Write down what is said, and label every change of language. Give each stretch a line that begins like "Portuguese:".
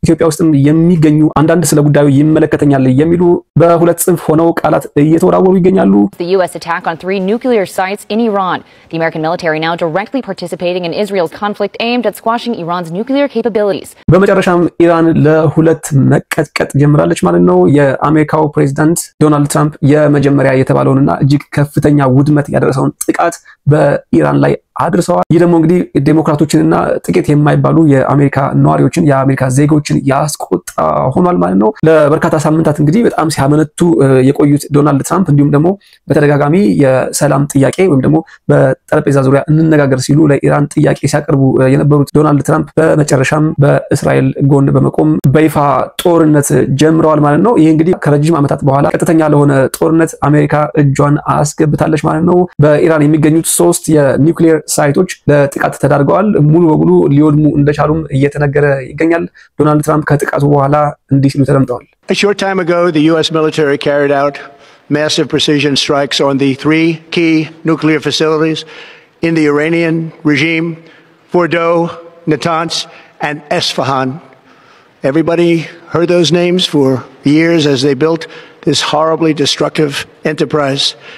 Amharic: ኢትዮጵያ ውስጥም የሚገኙ አንዳንድ ስለ ጉዳዩ ይመለከተኛል የሚሉ በሁለት ጽንፍ ሆነው ቃላት እየተወራወሩ ይገኛሉ።
English: The US attack on 3 nuclear sites in Iran. The American military now directly participating in Israel's conflict aimed at squashing Iran's nuclear capabilities.
Amharic: በመጨረሻም ኢራን ለሁለት መቀጥቀጥ ጀምራለች ማለት ነው። የአሜሪካው ፕሬዝዳንት ዶናልድ ትራምፕ የመጀመሪያ የተባለውንና እጅግ ከፍተኛ ውድመት ያደረሰውን ጥቃት በኢራን ላይ አድርሰዋል። ይህ ደግሞ እንግዲህ ዴሞክራቶችንና ጥቂት የማይባሉ የአሜሪካ ነዋሪዎችን የአሜሪካ ዜጎችን ያስቆጣ ሆኗል ማለት ነው። ለበርካታ ሳምንታት እንግዲህ በጣም ሲያመነቱ የቆዩት ዶናልድ ትራምፕ እንዲሁም ደግሞ በተደጋጋሚ የሰላም ጥያቄ ወይም ደግሞ በጠረጴዛ ዙሪያ እንነጋገር ሲሉ ለኢራን ጥያቄ ሲያቀርቡ የነበሩት ዶናልድ ትራምፕ በመጨረሻም በእስራኤል ጎን በመቆም በይፋ ጦርነት ጀምረዋል ማለት ነው። ይህ እንግዲህ ከረጅም ዓመታት በኋላ ቀጥተኛ ለሆነ ጦርነት አሜሪካ እጇን አስገብታለች ማለት ነው። በኢራን የሚገኙት 3 የኒውክሌር ሳይቶች ለጥቃት ተዳርገዋል። ሙሉ በሙሉ ሊወድሙ እንደቻሉም እየተነገረ ይገኛል። ዶናልድ ትራምፕ ከጥቃቱ በኋላ እንዲህ ሲሉ ተደምጠዋል።
English: A short time ago, the US military carried out massive precision strikes on the 3 key nuclear facilities in the Iranian regime, Fordow, Natanz, and Esfahan. Everybody heard those names for years as they built this horribly destructive enterprise.